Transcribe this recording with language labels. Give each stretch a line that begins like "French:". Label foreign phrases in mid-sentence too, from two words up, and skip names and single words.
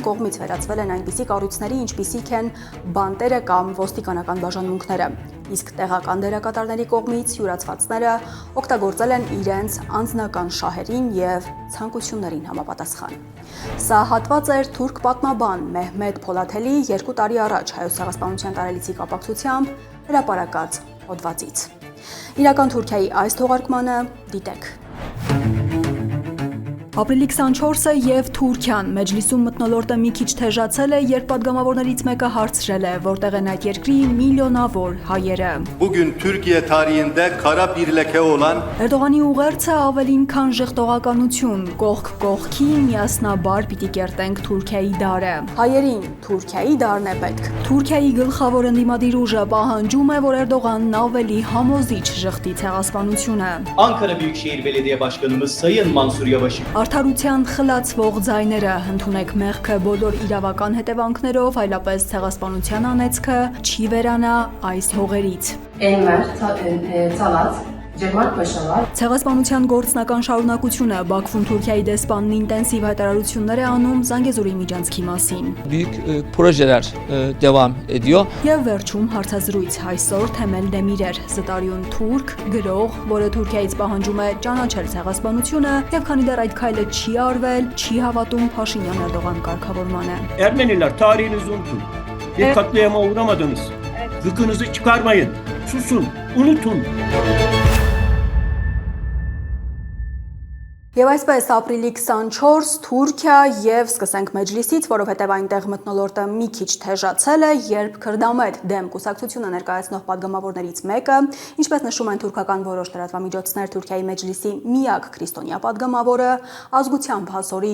Armenian: կողմից վերածվել են այնպիսի կառույցների, ինչպիսիք են բանտերը կամ ոստիկանական բաժանմունքները, իսկ տեղական դերակատարների կողմից յուրացվածները օգտագործել են իրենց անձնական շահերին եւ ցանկություններին համապատասխան։ Սա հատված էր թուրք պատմաբան Մեհմեդ Փոլաթելի 2 տարի առաջ հայոց ցեղասպանության տարելիցի կապակցությամբ հրապարակած հոդվածից։ Իրական Թուրքիայի այս թողարկմանը դիտեք։ Ապրիլի 24-ը եւ Թուրքիան Մեջլիսում մթնոլորտը մի քիչ թեժացել է, երբ падգամավորներից մեկը հարցրել է, որտեղ են այդ երկրի միլիոնավոր հայերը։
Turkish: Bugün Türkiye tarihinde kara bir leke olan
Armenian: Էրդողանի ուղերձը ավելին քան ժխտողականություն, կողք կողքի միասնաբար պիտի կերտենք Թուրքիայի դարը։ Հայերին Թուրքիայի դարն է պետք։ Թուրքիայի գլխավոր ընդդիմադիր ուժը պահանջում է, որ Էրդողանն ավելի համոզիչ ժխտի ցեղասպանությունը։
Turkish: Ankara Büyükşehir Belediye Başkanımız Sayın Mansur Yavaş'ın
Armenian: Արդարության խլացվող ձայները, ընդունեք մեղքը բոլոր իրավական հետևանքներով, այլապես ցեղասպանության անեծքը չի վերանա այս հողերից։
Turkish: Enver, Talat, Cemal Paşalar
Armenian: Ցեղասպանության գործնական շարունակությունը Բաքվում Թուրքիայի դեսպանն ինտենսիվ հայտարարություններ է անում Զանգեզուրի միջանցքի մասին։
Turkish: Büyük projeler devam ediyor.
Armenian: Եվ վերջում հարցազրույց այսօր Թեմել Դեմիրեր, զտարյուն թուրք, գրող, որը Թուրքիայից պահանջում է ճանաչել ցեղասպանությունը, եւ քանի դեռ այդ քայլը չի արվել, չի հավատում Փաշինյան-Էրդողան կարգավորմանը։
Turkish: Ermeniler tarihinizi unutun. Bir katliama uğramadınız. Gıkınızı çıkarmayın. Susun, unutun.
Armenian: Եվ այսպես ապրիլի 24 Թուրքիա եւ սկսենք Մեջլիսից, որովհետեւ այնտեղ մթնոլորտը մի քիչ թեժացել է, երբ Քրդամետ դեմ կուսակցությունը ներկայացնող падգամավորներից մեկը, ինչպես նշում են թուրքական որոշ լրատվամիջոցներ, Թուրքիայի Մեջլիսի միակ քրիստոնյա падգամավորը, ազգությամբ հասորի